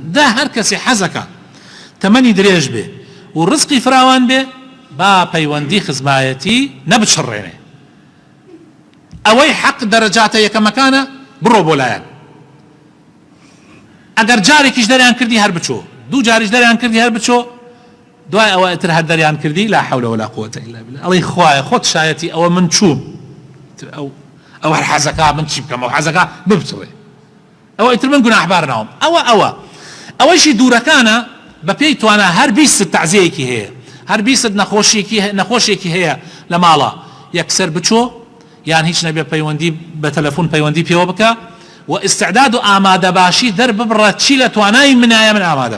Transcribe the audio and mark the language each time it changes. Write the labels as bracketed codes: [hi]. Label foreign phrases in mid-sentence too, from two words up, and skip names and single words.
[ckb] دا هەر کەسێ حەزەکە تەمەنی درێژ بێ و ڕزقی فراوان بێ با پەیوەندی خزمایەتی نەبچڕێنێ. ئەوەی حەق دەرەجاتە یەکەمەکانە بڕۆ بۆ لایەن. ئەگەر جارێکیش دەریان کردی هەر بچۆ دوو جاریش دەریان کردی هەر بچۆ دوای ئەوە ئەتر هەر دەریان کردی [ar] لا حول ولا قوة إلا بالله [ckb] ئەڵێ خوایە خۆت شایەتی ئەوە من چووم ئەو هەر حەزەکە من چی بکەم ئەو حەزەکە ببچڕێ ئەوە ئیتر من گوناحبار ناوم. ئەوەیشی دوورەکانە بە پێی توانە هەر 20 تعزیەیەکی هەیە هەر 20 نەخۆشیێکی هەیە لە ماڵە یەکسەر بچۆ یان هیچ نەبێ پەیوەندی بە تەلەفۆن پەیوەندی پێوە بکە و ئیستعداد و ئامادە باشی دەرببڕە چی لە توانای منایە من ئامادەم.